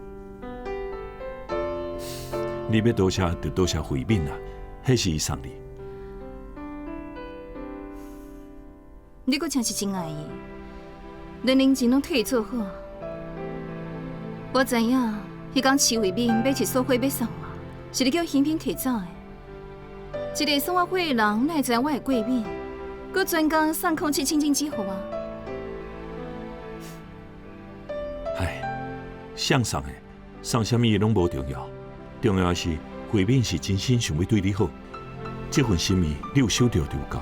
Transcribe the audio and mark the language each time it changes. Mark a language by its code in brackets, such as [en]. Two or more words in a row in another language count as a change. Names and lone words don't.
[nan] 你要多谢就多谢慧敏啦，迄是伊送你。你阁真是真爱伊，连零钱拢替伊做好。我知影，迄天徐慧敏买一束花要送我，是你叫欣萍摕走的。一个送我花的人，哪会知影我会过敏？阁专工送空气清净机互我。唉，送的送啥物拢无重要，重要的是慧敏是真心想要对你好，这份心意你有收到就有够。